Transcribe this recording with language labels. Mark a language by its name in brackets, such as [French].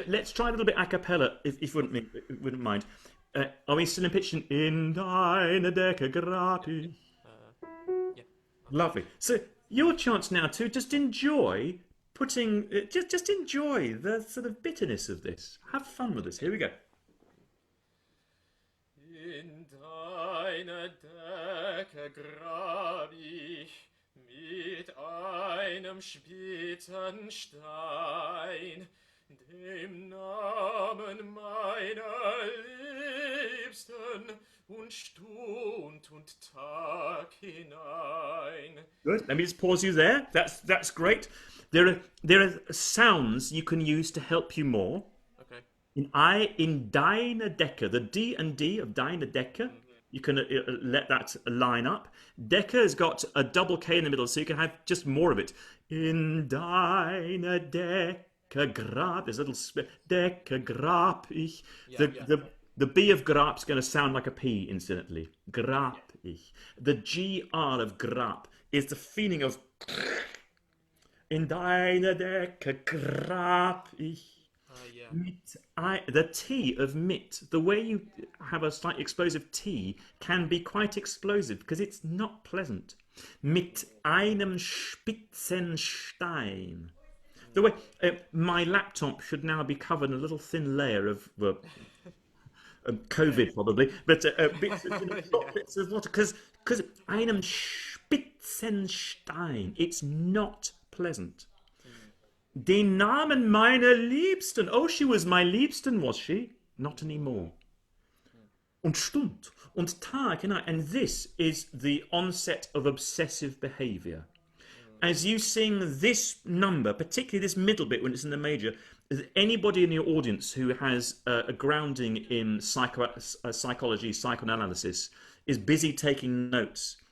[English] Let's try a little bit a cappella, if you wouldn't mind. Are we still in pitch? [German] In deine Decke grab ich. [English] Yeah. Lovely. So your chance now to just enjoy just enjoy the sort of bitterness of this. Have fun with this. Here we go. [German] In deine Decke grab ich mit einem späten Stein, dem Namen meiner Liebsten, und Stund und Tag hinein. [English] Good. Let me just pause you there. That's great. There are sounds you can use to help you more. Okay. [German] In deine Decke, [English] the D and D of [German] deine Decke, [English] you can let that line up. Decke has got a double K in the middle, so you can have just more of it. [German] In deine Decke grab, [English] there's a little [German] Decke grab ich. [English] The B of grab is going to sound like a P instantly. [German] Grab ich. [English] The GR of grab is the feeling of [German] in deine Decke grab ich. [English] The T of mit, the way you have a slightly explosive T can be quite explosive because it's not pleasant. [German] Mit einem spitzen Stein. [English] The way my laptop should now be covered in a little thin layer of COVID probably, but bits of water because [German] einem spitzen Stein, [English] it's not pleasant. [German] Den Namen meiner Liebsten. [English] Oh, she was my Liebsten, was she? Not anymore. [German] Und Stund und Tag, [English] and this is the onset of obsessive behaviour. As you sing this number, particularly this middle bit when it's in the major, anybody in your audience who has a grounding in psychology, psychoanalysis, is busy taking notes.